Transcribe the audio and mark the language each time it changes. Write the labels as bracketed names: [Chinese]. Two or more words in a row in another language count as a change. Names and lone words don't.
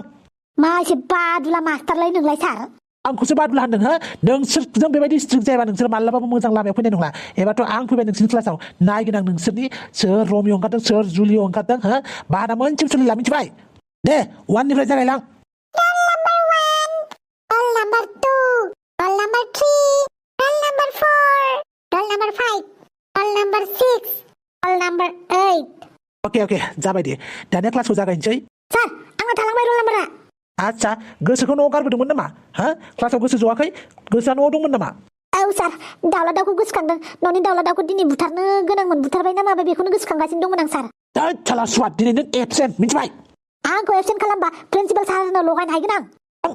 [Bodo] मा एसे बादुला मास्टारलाय नोंलाय सार आंखौसो बादुला होनदों नोंसोरजों बेबायदि स्ट्रिक्ट जायाबा नोंसोर मालाबाबो मोजां लामायाव फैनाय नंला एबारथ' आं फैबाय नोंसोरनि क्लासाव नायगोन आं नोंसोरनि सोर रमिअ ओंखारदों सोर जुलिअ ओंखारदों बादा मोनसेबो सोलिला मिथिबाय दे 1 निफ्राय जागायलां [English] roll number 2 roll number 3 roll number 4 roll number 5 roll number 6 roll number 8 [Bodo] अके जाबाय दे दानिया क्लासखौ जागायनोसै सार आंना थालांबाय [English] roll number [Bodo] आच्छा गोसोखौ न'आव गारबोदोंमोन नामा क्लासाव गोसो जवाखै गोसोआ न'आव दंमोन नामा औ सार दाउला दाउखौ गोसोखांदों न'नि दाउला दाउखौ दिनै बुथारनो गोनांमोन बुथारबाय ना माबाय बेखौनो गोसोखांगासिनो दंमोन आं सार साला स्वाद दिनै नों एबसेन्ट मिथिबाय आंखौ एबसेन्ट खालामबा प्रिन्सिपाल सारनो लगायनो हागोन आं